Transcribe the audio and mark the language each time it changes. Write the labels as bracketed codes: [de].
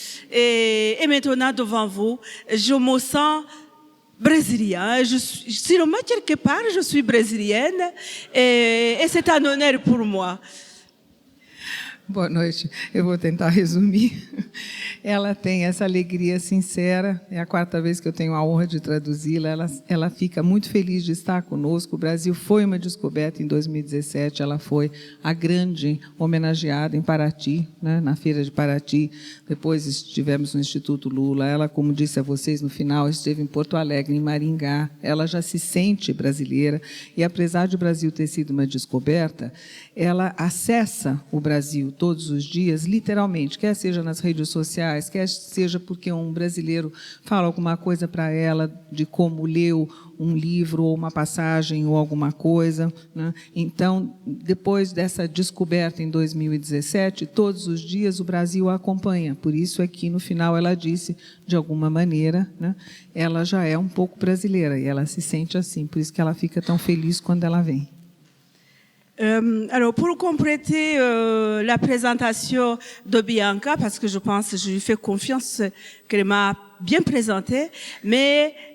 [fr] Et maintenant, devant vous, je me sens brésilienne. Sûrement, quelque part, je suis brésilienne. Et c'est un honneur pour moi. [pt] Boa noite. Eu vou tentar resumir. Ela tem essa alegria sincera. É a 4ª vez que eu tenho a honra de traduzi-la. Ela fica muito feliz de estar conosco. O Brasil foi uma descoberta em 2017. Ela foi a grande homenageada em Paraty, né, na Feira de Paraty. Depois estivemos no Instituto Lula. Ela, como disse a vocês no final, esteve em Porto Alegre, em Maringá. Ela já se sente brasileira. E, apesar de o Brasil ter sido uma descoberta, ela acessa o Brasil todos os dias, literalmente, quer seja nas redes sociais, quer seja porque um brasileiro fala alguma coisa para ela de como leu um livro ou uma passagem ou alguma coisa, né? Então, depois dessa descoberta em 2017, todos os dias o Brasil a acompanha. Por isso aqui no final ela disse, de alguma maneira, né, ela já é um pouco brasileira e ela se sente assim, por isso que ela fica tão feliz quando ela vem. [fr] Alors, pour compléter la présentation de Bianca, parce que je pense que je lui fais confiance qu'elle m'a bien présentée, mais